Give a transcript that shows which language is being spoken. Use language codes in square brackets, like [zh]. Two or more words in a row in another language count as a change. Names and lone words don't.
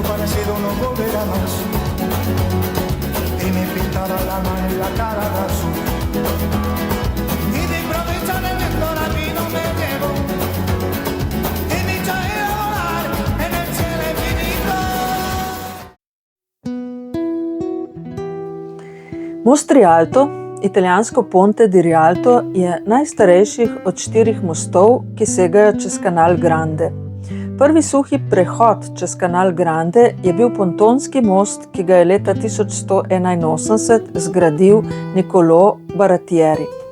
[es] cielo no volverá más y me pintaba la mano y la cara de azul y de improviso el viento la vino me llevó y me echó a ir a volar en el cielo infinito. [sl] Most Rialto, italijansko Ponte di Rialto, je najstarejših od 4 mostov, ki segajo čez kanal Grande. Prvi suhi prehod čez kanal Grande je bil pontonski most, ki ga je leta 1181 zgradil Niccolò Baratieri.